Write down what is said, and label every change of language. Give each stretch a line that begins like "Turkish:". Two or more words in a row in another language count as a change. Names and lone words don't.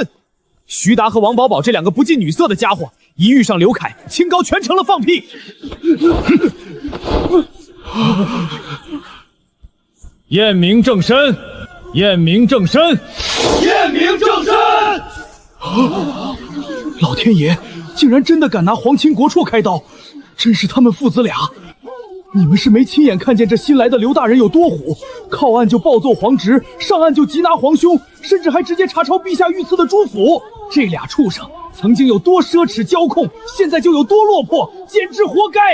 Chinese: 徐達和王寶寶這2個不近女色的家伙，一遇上劉愷，清高全成了放屁。驗明正身，驗明正身，驗明正身！老天爺！竟然真的敢拿皇親國戚開刀，真是他們父子倆！你們是沒親眼看見這新來的劉大人有多虎，靠岸就暴揍皇侄，上岸就缉拿皇兄，甚至還直接查抄陛下御賜的朱府。這倆畜生曾經有多奢侈驕控，現在就有多落魄，簡直活該！